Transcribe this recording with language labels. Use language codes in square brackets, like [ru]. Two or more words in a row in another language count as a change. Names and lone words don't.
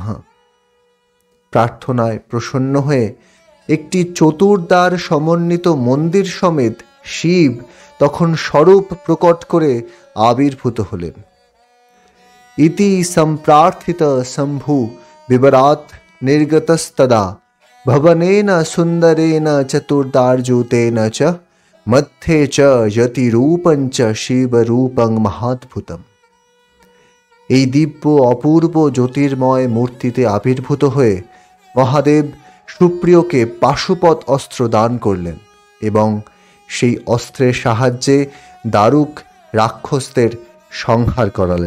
[bn] প্রার্থনায় প্রসন্ন হয়ে একটি চতুর্দ্বার সমন্বিত মন্দির সমেত শিব তখন স্বরূপ প্রকট করে আবির্ভূত হলেন। [sa] ইতি সম্প্রার্থিত শম্ভু বিবরাত নির্গতস্তদা भवनेन सुंदरेन चतुर्दार्जुतेन च मध्ये च यतिरूपं च शिवरूपं महाद्भुतम्। [bn] এই দিব্য অপূর্ব জ্যোতির্ময় মূর্তিতে আবির্ভূত হয়ে মহাদেব সুপ্রিয়কে পাশুপত অস্ত্র দান করলেন এবং সেই অস্ত্রের সাহায্যে দারুক রাক্ষসদের সংহার করালেন।